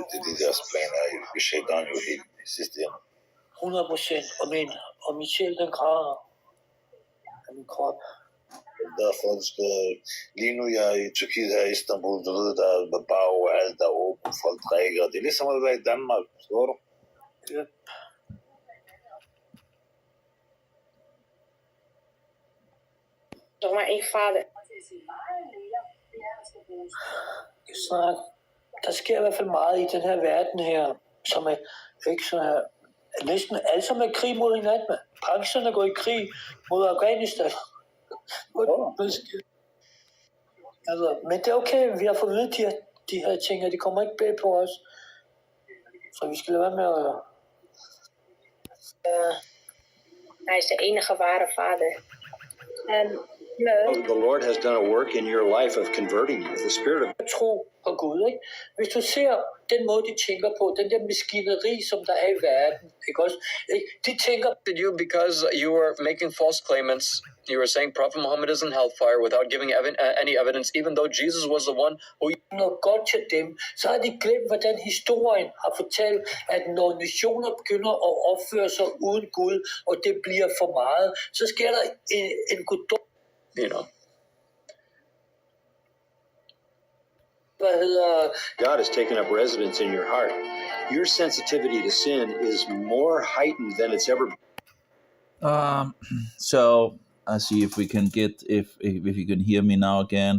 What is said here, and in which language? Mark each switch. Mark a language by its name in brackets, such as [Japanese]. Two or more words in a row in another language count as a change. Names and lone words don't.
[Danish] Det er de deres planer, vi shaitan jo helt i sidste ende. 100%, og min sjæl, den græder. af min krop. Derfor skal, lige nu jeg er i Tyrkiet her i Istanbul, du ved, der er bare overalt, der er åbent, folk drikker. Det er ligesom at være i Danmark, forstår du? Ja. [Dutch] Doe maar één vader. [Danish] Så der sker i hvert fald meget i den her verden her, som er ikke så her. Næsten alle som er krig mod hinanden. Med. Pakistan er gået i krig mod Afghanistan. Altså, men det er okay, vi har fået vidt de her ting, og de kommer ikke bag på os. Så vi skal lade være med at... [Dutch] Hij is de enige ware vader. [Danish] En [English] The Lord has done a work in your life of converting you. The Spirit of [Danish] tro på Gud, ikke? Hvis du ser den måde, de tænker på, den der maskineri, som der er i verden, ikke også? De tænker... [English] You because you were making false claimants. You were saying Prophet Muhammad is in hellfire without giving any evidence, even though Jesus was the one who... [Danish] Noget godt til dem, så har de glemt, hvordan historien har fortalt, at når nationer begynder at opføre sig uden Gud, og det bliver for meget, så sker der en guddom... [English] You know. God has taken up residence in your heart. Your sensitivity to sin is more heightened than it's ever been. So let's see if we can get if you can hear me now again.